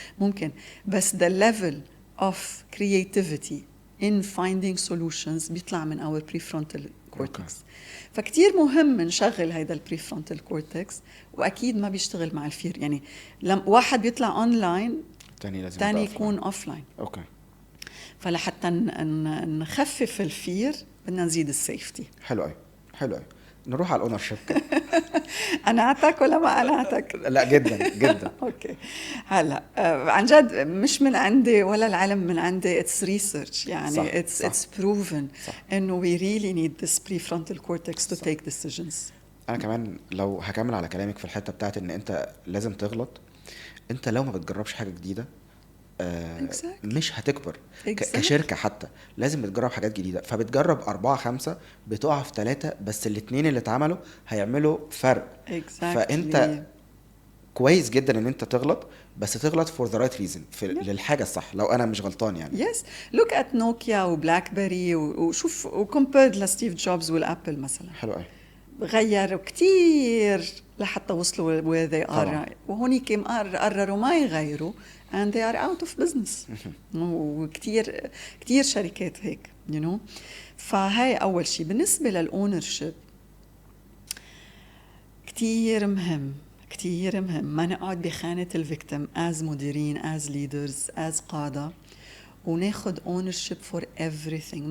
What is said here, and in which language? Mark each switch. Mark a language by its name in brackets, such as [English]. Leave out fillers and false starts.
[Arabic] ممكن، بس [English] the level of creativity in finding solutions [Arabic] بيطلع من [English] our prefrontal cortex. [Arabic] فكتير مهم نشغل هيدا البريفرونتال كورتكس، واكيد ما بيشتغل مع الفير. يعني لما واحد بيطلع اونلاين تاني يكون اوفلاين. فلحتى نخفف الفير بدنا نزيد السيفتي. حلو قوي. نروح على الاونر شيب. قنعتك ولا ما قنعتك؟ لا جدا. اوكي. هلا عن جد مش من عندي ولا العلم من عندي، [English] it's research [Arabic] يعني. [English] It's proven انه we really need this prefrontal cortex to take decisions. [Arabic] انا كمان لو هكمل على كلامك في الحته بتاعت ان انت لازم تغلط. انت لو ما بتجربش حاجه جديده مش هتكبر. كشركة حتى لازم بتجرب حاجات جديدة، فبتجرب 4-5 بتقع في 3، بس الاتنين اللي اتعملوا هيعملوا فرق. فانت كويس جدا ان انت تغلط، بس تغلط [English] for the right reason [Arabic] للحاجة الصح لو انا مش غلطان يعني. [English] yes look at [Arabic] نوكيا وبلاك بيري وشوف وكومبيرد لستيف جوبز والابل مثلا. حلو قوي. غيروا كتير لحتى وصلوا where they are. وهونيك قرروا ما يغيروا [English] and they are out of business. [Arabic] وكتير شركات هيك you know. فهاي أول شيء. بالنسبة للأونرشيب كتير مهم ما نقعد بخانة الفيكتيم as مديرين [English] as leaders [Arabic] as قادة وناخد [English] ownership for everything.